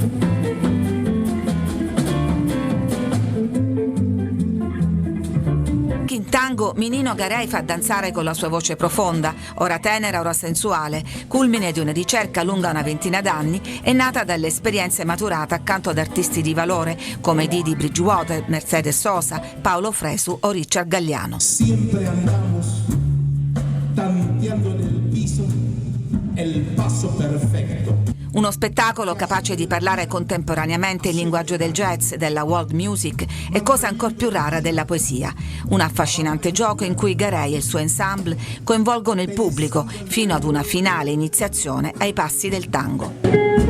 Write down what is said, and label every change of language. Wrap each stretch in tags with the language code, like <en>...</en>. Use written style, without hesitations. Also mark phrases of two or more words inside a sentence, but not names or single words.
<it>In tango Minino Garay fa danzare con la sua voce profonda, ora tenera, ora sensuale, culmine di una ricerca lunga una ventina d'anni e nata dalle esperienze maturate accanto ad artisti di valore come Didi Bridgewater, Mercedes Sosa, Paolo Fresu o Richard Galliano.</it> <es>Siempre andamos tanteando nel piso el paso perfecto.</es> <it>Uno spettacolo capace di parlare contemporaneamente il linguaggio del jazz, della world music e cosa ancor più rara della poesia. Un affascinante gioco in cui Garay e il suo ensemble coinvolgono il pubblico fino ad una finale iniziazione ai passi del tango.</it>